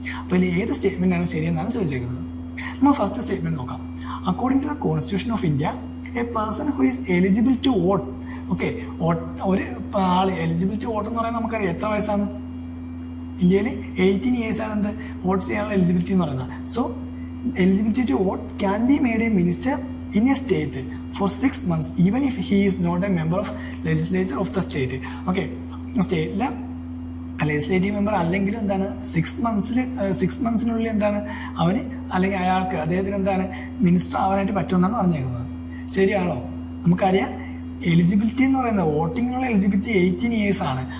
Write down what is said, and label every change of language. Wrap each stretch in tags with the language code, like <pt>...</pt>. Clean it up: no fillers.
<ml>അപ്പോൾ ഏത് സ്റ്റേറ്റ്മെൻ്റ് ആണ് ശരിയെന്നാണ് ചോദിച്ചേക്കുന്നത്. നമ്മൾ ഫസ്റ്റ് സ്റ്റേറ്റ്മെൻറ്റ് നോക്കാം.</ml> <en>According to the constitution of India, a person who is eligible to vote.</en> <ml>ഒരു ആൾ എലിജിബിലിറ്റി വോട്ട് എന്ന് പറയുന്നത് നമുക്കറിയാം എത്ര വയസ്സാണ്, ഇന്ത്യയിൽ 18 years ആണ് എന്ത് വോട്ട് ചെയ്യാനുള്ള എലിജിബിലിറ്റി എന്ന് പറയുന്നത്.</ml> <en>So eligibility to vote can be made a minister in a state for 6 months even if he is not a member of legislature of the state. സ്റ്റേറ്റിലെ</en> <ml>legislative member അല്ലെങ്കിലും എന്താണ് 6 മന്ത്സിനുള്ളിൽ എന്താണ് അവന് അല്ലെങ്കിൽ അയാൾക്ക് അദ്ദേഹത്തിന് എന്താണ് മിനിസ്റ്റർ ആവാനായിട്ട് പറ്റുമെന്നാണ് പറഞ്ഞേക്കുന്നത്. ശരിയാണോ? നമുക്കറിയാം എലിജിബിലിറ്റി എന്ന് പറയുന്നത് വോട്ടിങ്ങിനുള്ള എലിജിബിലിറ്റി 18 years ആണ്.</ml>